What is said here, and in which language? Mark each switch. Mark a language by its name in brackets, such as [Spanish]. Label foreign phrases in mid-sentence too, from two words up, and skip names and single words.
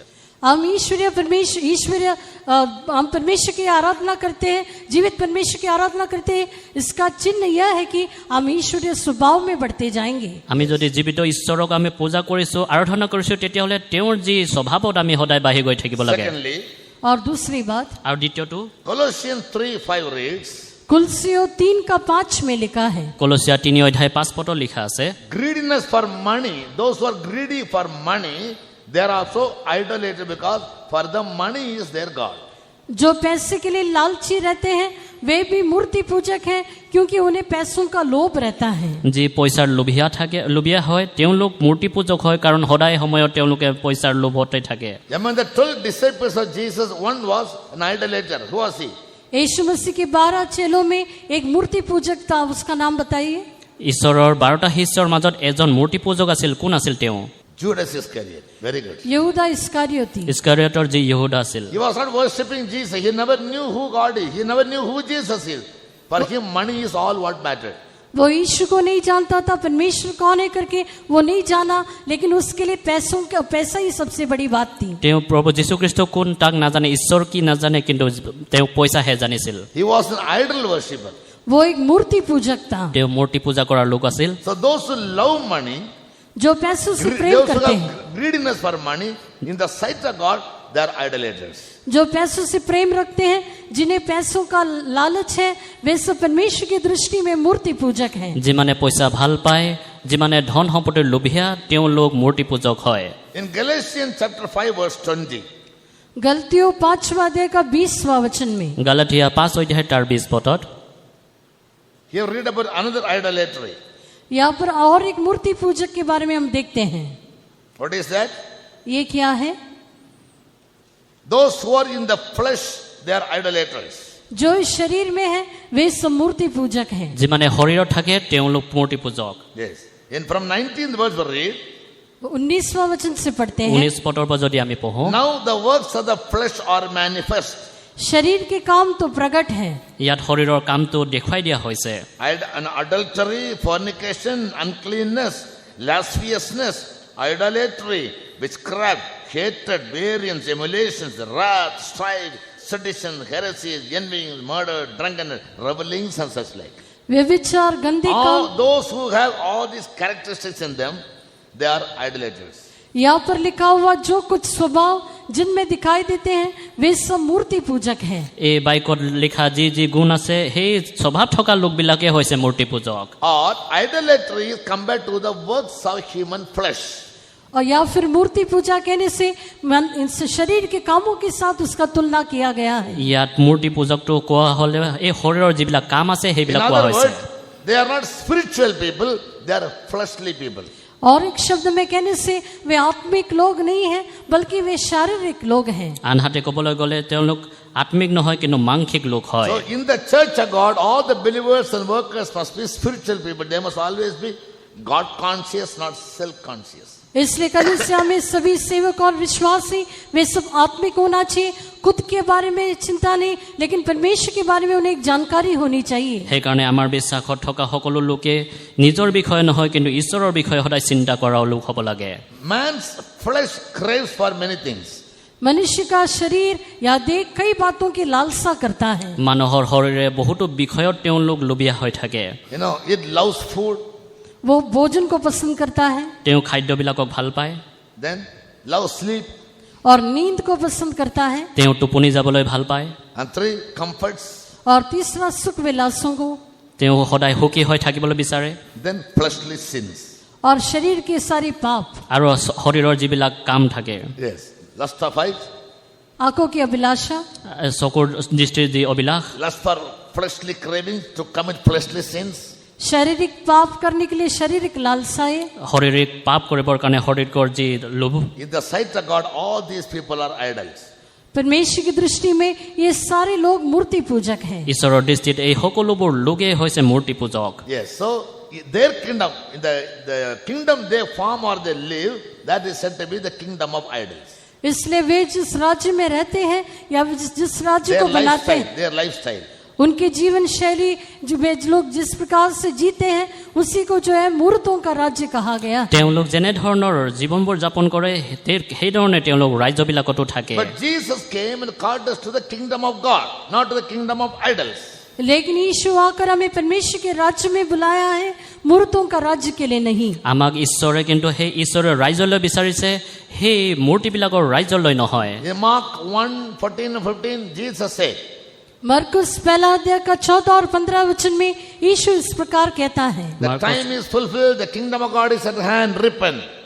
[Hindi] हम परमेश्वर की आराधना करते हैं, जीवित परमेश्वर की आराधना करते हैं। इसका चिन्ह यह है कि हम ईश्वरीय स्वभाव में बढ़ते जाएंगे। [Assamese] আমি যদি জীৱিত ঈশ্বৰক আমি পূজা কৰিছো, আৰাধনা কৰিছো, তেতিয়াহ'লে তেওঁৰ যি স্বভাৱত আমি সদায় বাঢ়ি গৈ থাকিব লাগে। [English] Secondly, [Hindi] और दूसरी बात [Assamese] আৰু দ্বিতীয়টো [English] Colossians 3:5 reads, [Hindi] कुलसियों 3:5 में लिखा है, [Assamese] কলচীয়া 3 অধ্যায় 5 পদত লিখা আছে, [English] greediness for money, those who are greedy for money, they are also idolaters because for them money is their God. [Hindi] जो पैसे के लिए लालची रहते हैं वे भी मूर्ति पूजक हैं, क्योंकि उन्हें पैसों का लोभ रहता है। [Assamese] যি পইচাৰ লোভীয়া হয় তেওঁলোক মূৰ্তি পূজক হয়, কাৰণ সদায় সময়ত তেওঁলোকে পইচাৰ লোভতে থাকে। [English] Among the 12 disciples of Jesus, one was an idolater. Who was he? [Hindi] यीशु मसीह के 12 चेलों में एक मूर्ति पूजक था, उसका नाम बताइए। [Assamese] ঈশ্বৰৰ 12টা শিষ্যৰ মাজত এজন মূৰ্তি পূজক আছিল। কোন আছিল তেওঁ? [English] Judas Iscariot. Very good. [Hindi] यहूदा इस्कारियोती। [Assamese] ইস্কাৰিয়তৰ যি ইহুদা আছিল, [English] He was not worshipping Jesus. He never knew who God is. He never knew who Jesus is. For him, money is all what mattered. [Hindi] वो यीशु को नहीं जानता था, परमेश्वर कौन है करके वो नहीं जाना, लेकिन उसके लिए पैसा ही सबसे बड़ी बात थी। [Assamese] তেওঁ প্ৰভু যীশুখ্ৰীষ্ট কোন তাক নাজানে, ঈশ্বৰ কি নাজানে, কিন্তু তেওঁ পইচাহে জানিছিল। [English] He was an idol worshipper. [Hindi] वो एक मूर्ति पूजक था। [Assamese] তেওঁ মূৰ্তি পূজা কৰাৰ লোক আছিল। [English] So those who love money, [Hindi] जो पैसों से प्रेम [English] those who [Hindi] करते हैं, [English] have greediness for money, in the sight of God, they are idolaters. [Hindi] जो पैसों से प्रेम रखते हैं, जिन्हें पैसों का लालच है, वे सब परमेश्वर की दृष्टि में मूर्ति पूजक हैं। [Assamese] যিমানে পইচা ভাল পায়, যিমানে ধন সম্পত্তিৰ লোভীয়া, তেওঁলোক মূৰ্তি পূজক হয়। [English] In Galatians chapter 5 verse 20, [Hindi] गलतियों 5वां अध्याय का 20वां वचन में [Assamese] গালাতিয়া 5 অধ্যায় তাৰ 20 পদত [English] here read about another idolatry. [Hindi] यहाँ पर और एक मूर्ति पूजक के बारे में हम देखते हैं। [English] What is that? [Hindi] ये क्या है? [English] Those who are in the flesh, they are idolaters. [Hindi] जो इस शरीर में है वे सब मूर्ति पूजक हैं। [Assamese] যিমানে শৰীৰত থাকে তেওঁলোক মূৰ্তি পূজক। [English] Yes. In from 19th verse we read, [Hindi] 19वां वचन से पढ़ते हैं, [Assamese] 19 পদৰ পৰা যদি আমি পঢ়ো, [English] now the works of the flesh are manifest. [Hindi] शरीर के काम तो प्रकट है। [Assamese] ইয়াত শৰীৰৰ কামটো দেখুৱাই দিয়া হৈছে। [English] Adultery, fornication, uncleanness, lasciviousness, idolatry, witchcraft, hatred, variance, emulations, wrath, strife, sedition, heresies, envyings, murder, drunkenness, revelings and such like. [Hindi] व्यभिचार, गंदे काम, [English] All those who have all these characteristics in them, they are idolaters. [Hindi] यहाँ पर लिखा हुआ जो कुछ स्वभाव जिनमें दिखाई देते हैं वे सब मूर्ति पूजक हैं। [Assamese] এই বাইকত লিখা যি যি গুণ আছে সেই স্বভাৱ থকা লোকবিলাকে হৈছে মূৰ্তি পূজক। [English] Or idolatry is compared to the works of human flesh. [Hindi] और या फिर मूर्ति पूजा कहने से इस शरीर के कामों के साथ उसका तुलना किया गया है। [Assamese] ইয়াত মূৰ্তি পূজকটো কোৱা হ'লে এই শৰীৰৰ যিবিলাক কাম আছে [English] In [Assamese] সেইবিলাক কোৱা [English] other [Assamese] হৈছে। [English] words, they are not spiritual people, they are fleshly people. [Hindi] और एक शब्द में कहने से वे आत्मिक लोग नहीं हैं बल्कि वे शारीरिक लोग हैं। [Assamese] আনহাতে ক'বলৈ গ'লে তেওঁলোক আত্মিক নহয় কিন্তু মাংসিক লোক হয়। [English] So in the church of God, all the believers and workers must be spiritual people. They must always be God conscious, not self conscious. [Hindi] इसलिए कलीसिया में सभी सेवक और विश्वासी वे सब आत्मिक होना चाहिए, खुद के बारे में चिंता नहीं लेकिन परमेश्वर के बारे में उन्हें एक जानकारी होनी चाहिए। [Assamese] সেইকাৰণে আমাৰ বিশ্বাসত থকা সকলো লোকে নিজৰ বিষয়ে নহয় কিন্তু ঈশ্বৰৰ বিষয়ে সদায় চিন্তা কৰা লোক হ'ব লাগে। [English] Man's flesh craves for many things. [Hindi] मनुष्य का शरीर या देह कई बातों की लालसा करता है। [Assamese] মানুহৰ শৰীৰে বহুতো বিষয়ত তেওঁলোক লোভীয়া হৈ থাকে। [English] You know, it loves food, [Hindi] वो भोजन को पसंद करता है, [Assamese] তেওঁ খাদ্যবিলাকক ভাল পায়, [English] then loves sleep, [Hindi] और नींद को पसंद करता है, [Assamese] তেওঁ টোপনি যাবলৈ ভাল পায়, [English] and 3, comforts, [Hindi] और तीसरा सुख विलासों को, [Assamese] তেওঁ সদায় সুখী হৈ থাকিবলৈ বিচাৰে, [English] then fleshly sins. [Hindi] और शरीर के सारी पाप, [Assamese] আৰু শৰীৰৰ যিবিলাক কাম থাকে, [English] Yes, lust of eyes, [Hindi] आंखों की अभिलाषा, [Assamese] চকুৰ দৃষ্টিৰ যি অভিলাষ, [English] lust for fleshly cravings to commit fleshly sins, [Hindi] शारीरिक पाप करने के लिए शारीरिक लालसाएं, [Assamese] শাৰীৰিক পাপ কৰিবৰ কাৰণে শৰীৰৰ যি লোভ। [English] in the sight of God, all these people are idols. [Hindi] परमेश्वर की दृष्टि में ये सारे लोग मूर्ति पूजक हैं। [Assamese] ঈশ্বৰৰ দৃষ্টিত এই সকলোবোৰ লোকেই হৈছে মূৰ্তি পূজক। [English] Yes, so their kingdom, the kingdom they form or they live, that is said to be the kingdom of idols. [Hindi] इसलिए वे जिस राज्य में रहते हैं या जिस राज्य [English] Their [Hindi] को बनाते [English] lifestyle, [Hindi] हैं [English] their lifestyle. [Hindi] उनके जीवन शैली जो वे लोग जिस प्रकार से जीते हैं उसी को जो है मूर्तों का राज्य कहा गया। [Assamese] তেওঁলোক যেনে ধৰণৰ জীৱনবোৰ যাপন কৰে সেইধৰণে তেওঁলোক ৰাজ্যবিলাকতো থাকে। [English] But Jesus came and called us to the kingdom of God, not to the kingdom of idols. [Hindi] लेकिन यीशु आकर हमें परमेश्वर के राज्य में बुलाया है, मूर्तों का राज्य के लिए नहीं। [Assamese] আমাক ঈশ্বৰে কিন্তু সেই ঈশ্বৰৰ ৰাজ্যলৈ বিচাৰিছে, সেই মূৰ্তিবিলাকৰ ৰাজ্যলৈ নহয়। [English] In Mark 1:14 and 15, Jesus said, [Hindi] मरकुस पहला अध्याय का 14 और 15 वचन में यीशु इस प्रकार कहता है, [English] the time is fulfilled, the kingdom of God is at hand, repent.